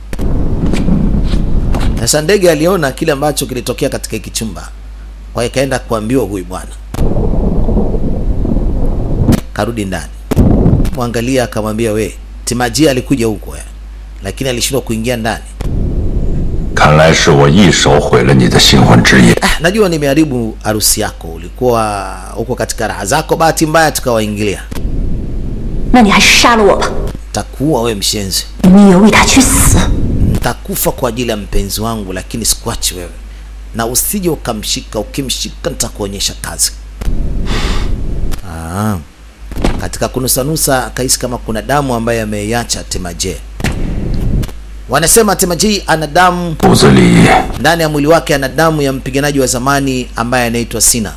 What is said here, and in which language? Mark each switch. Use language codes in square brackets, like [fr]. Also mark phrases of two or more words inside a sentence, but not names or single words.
[sw] Sasa ndege aliona kile ambacho kilitokea katika hiki chumba, kwa hiyo kaenda kuambiwa huyu bwana, karudi ndani. Mwangalia akamwambia, we Timajia alikuja huko lakini alishindwa kuingia ndani. [zh] 看来是我一手毁了你的新婚之夜。 [sw] Najua nimeharibu harusi yako, ulikuwa huko katika raha zako, bahati mbaya tukawaingilia. [zh] 那你还是杀了我吧。 [sw] Takuua wewe mshenzi. [zh] 你也为他去死。 [sw] Nitakufa kwa ajili ya mpenzi wangu, lakini sikuachi wewe. Na usije ukamshika, ukimshika nitakuonyesha kazi. Katika kunusanusa akahisi kama kuna damu ambayo ameiacha Temaje. Wanasema Temaje ana damu ndani ya mwili wake, ana damu ya mpiganaji wa zamani ambaye anaitwa Sina.